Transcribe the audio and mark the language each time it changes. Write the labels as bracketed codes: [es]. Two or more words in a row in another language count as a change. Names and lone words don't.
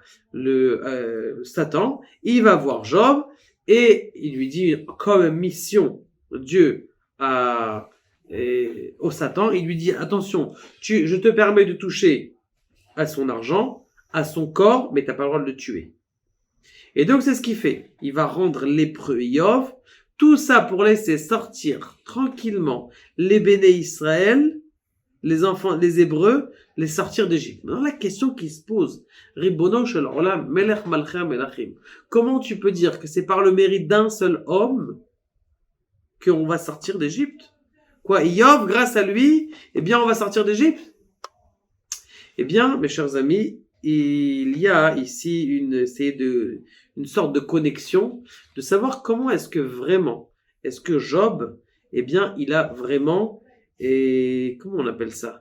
[fr] Satan, il va voir Job et il lui dit comme mission Dieu au Satan, il lui dit attention, je te permets de toucher à son argent, à son corps, mais t'as pas le droit de le tuer. Et donc c'est ce qu'il fait. Il va rendre lépreux Iyov, tout ça pour laisser sortir tranquillement les [he] בני ישראל, [fr] les enfants, les Hébreux, les sortir d'Égypte. Maintenant la question qui se pose, [he] ריבונו של עולם מלך מלכי המלכים. [fr] Comment tu peux dire que c'est par le mérite d'un seul homme qu'on va sortir d'Égypte? Quoi, Iyov, grâce à lui, eh bien on va sortir d'Égypte? Eh bien, mes chers amis, il y a ici une sorte de connexion, de savoir comment est-ce que Job, eh bien, il a vraiment, comment on appelle ça?